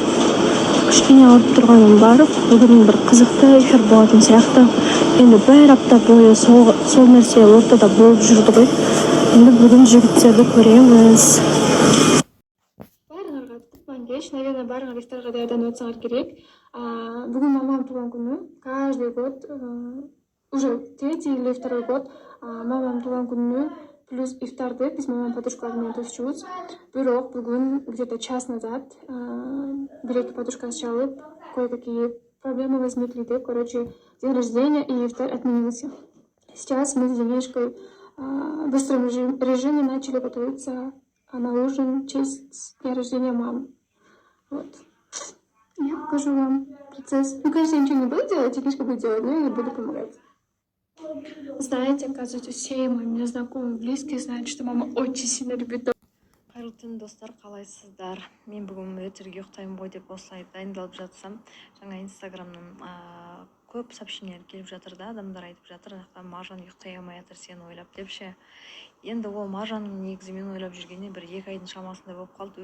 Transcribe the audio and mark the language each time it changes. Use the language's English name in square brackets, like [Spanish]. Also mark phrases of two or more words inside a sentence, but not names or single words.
[Kazakh] Кішкене алып тұрғаным бар. Бүгін бір қызықты эфир болатын сияқты. Енді бір апта бойы сол нәрсе ортада болып жүрді ғой. Енді бүгін жігіттерді көреміз. Бәріңарға туған кеш, наверное, бәріңар ифтарға даярданып отырсаңар керек. Бүгін мамам туған күні. [Russian] Каждый год, уже третий или второй год, [Kazakh] мамам туған күні плюс ифтарды біз мамам подружкалармен тосчубуз. Бирок бүгін [Russian] где-то час назад [Kazakh] бір-екі подружкасы чалып, [Russian] кое-какие проблемы возникли. Короче, день рождения и ифтар отменился. Сейчас мы с Денежкой в быстром режиме начали готовиться на ужин в честь дня рождения мамы. Вот. Я покажу вам процесс. Ну, конечно, я ничего не буду делать, Денежка будет делать, но я буду помогать. Знаете, оказывается, все мои меня знакомые, близкие знают, что мама очень сильно любит. [Kazakh] Қайырлы түн достар, қалайсыздар? Мен бүгін өтерге ұйықтаймын ғой деп осылай дайындалып жатсам, жаңа инстаграмнан көп сообщениялар келіп жатыр да, адамдар айтып жатыр, Маржан ұйықтай алмай жатыр сені ойлап деп ше. Енді ол Маржанның негізі мен ойлап жүргенде бір 2 айдың шамасында болып қалды.